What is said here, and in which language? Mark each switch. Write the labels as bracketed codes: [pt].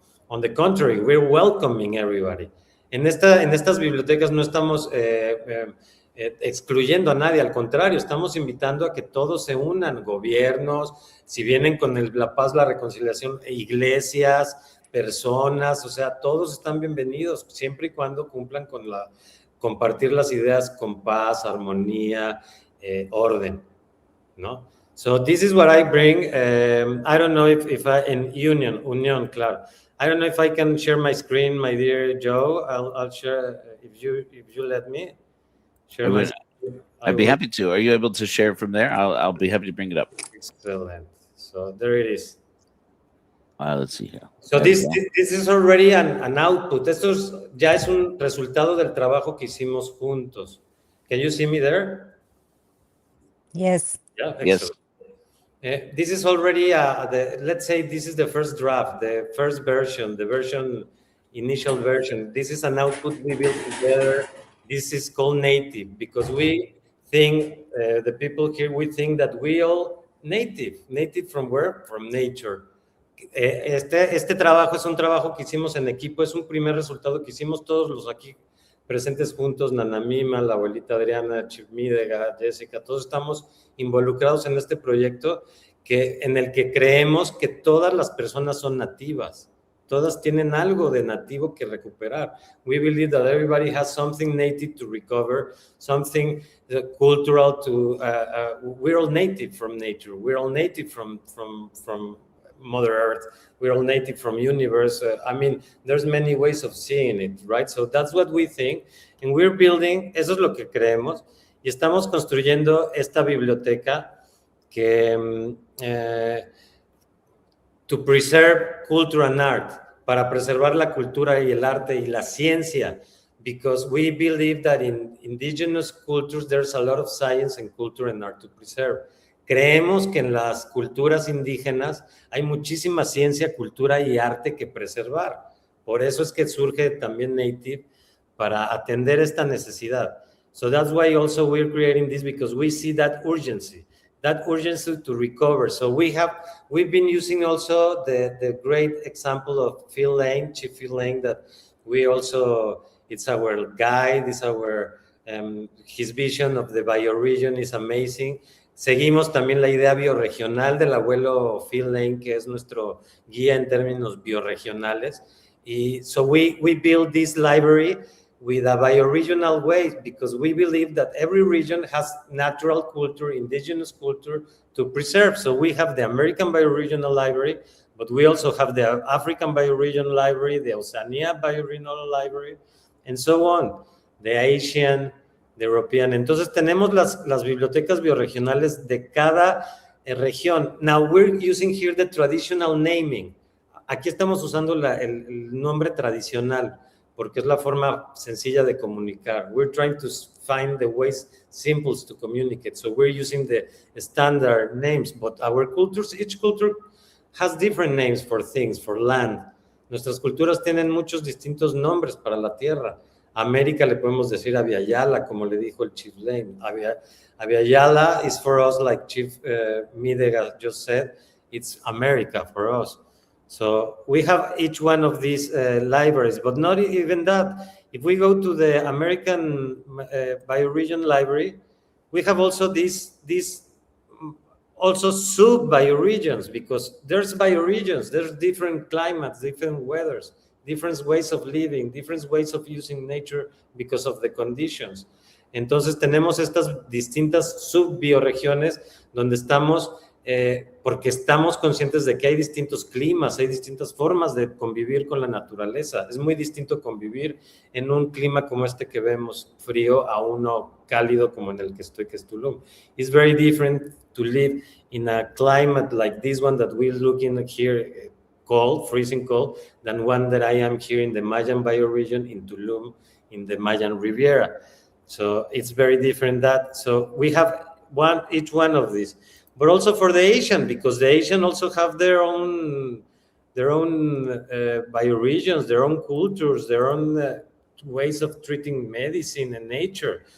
[en] On the contrary, we're welcoming everybody. [es] En estas bibliotecas no estamos excluyendo a nadie, al contrario, estamos invitando a que todos se unan, gobiernos, si vienen con la paz, la reconciliación, iglesias, personas, o sea, todos están bienvenidos, siempre y cuando cumplan con compartir las ideas con paz, armonía, orden, ¿no? [en] So this is what I bring. I don't know if I, in union, claro. I don't know if I can share my screen, my dear Joe. I'll share if you let me share my screen. I'd be happy to. Are you able to share from there? I'll be happy to bring it up. Excellent. So there it is. Let's see here. So this is already an output. [es] Esto ya es un resultado del trabajo que hicimos juntos. [en] Can you see me there? Yes. Yeah. Excellent. Yes. This is already let's say this is the first draft, the first version, initial version. This is an output we built together. This is called native because we think, the people here, we think that we all native from where? From nature. [es] Este trabajo es un trabajo que hicimos en equipo, es un primer resultado que hicimos todos los aquí presentes juntos, Nana Mima, la abuelita Adriana, Chief Midegah, Jessica, todos estamos involucrados en este proyecto en el que creemos que todas las personas son nativas, todas tienen algo de nativo que recuperar. [en] We believe that everybody has something native to recover, something cultural to, we're all native from nature, we're all native from Mother Earth, we're all native from universe. I mean, there's many ways of seeing it, right? So that's what we think, and we're building, [es] eso es lo que creemos, y estamos construyendo esta biblioteca que [en] to preserve culture and art, [es] para preservar la cultura y el arte y la ciencia, [en] because we believe that in indigenous cultures there's a lot of science and culture and art to preserve. [es] Creemos que en las culturas indígenas hay muchísima ciencia, cultura y arte que preservar. Por eso es que surge también Native, para atender esta necesidad. [en] So that's why also we're creating this, because we see that urgency to recover. So we've been using also the great example of Phil Lane, Chief Phil Lane, that we also, it's our guide, it's our, his vision of the bioregion is amazing. [es] Seguimos también la idea bioregional del abuelo Phil Lane, que es nuestro guía en términos bioregionales. [en] Y so we build this library with a bioregional way, because we believe that every region has natural culture, indigenous culture to preserve. So we have the American Bioregional Library, but we also have the African Bioregional Library, the Oceania Bioregional Library, and so on, the Asian, the European. [es] Entonces tenemos las bibliotecas bioregionales de cada región. [en] Now we're using here the traditional naming. [es] Aquí estamos usando el nombre tradicional, porque es la forma sencilla de comunicar. [en] We're trying to find the ways simple to communicate. So we're using the standard names, but our cultures, each culture has different names for things, for land. [es] Nuestras culturas tienen muchos distintos nombres para la tierra. América le podemos decir Aviala, como le dijo el Chief Lane. [en] Aviala is for us, like Chief Midegah just said, it's America for us. So we have each one of these libraries, but not even that. If we go to the American Bioregion Library, we have also these also sub-bioregions, because there's bioregions, there's different climates, different weathers, different ways of living, different ways of using nature because of the conditions. [es] Entonces tenemos estas distintas subbioregiones donde estamos, porque estamos conscientes de que hay distintos climas, hay distintas formas de convivir con la naturaleza. Es muy distinto convivir en un clima como este que vemos, frío, a uno cálido como en el que estoy, que es Tulum. [en] It's very different to live in a climate like this one that we're looking at here, cold, freezing cold, than one that I am here in the Mayan bioregion in Tulum, in the Mayan Riviera. So it's very different that. So we have each one of these, but also for the Asian, because the Asian also have their own bioregions, their own cultures, their own ways of treating medicine and nature.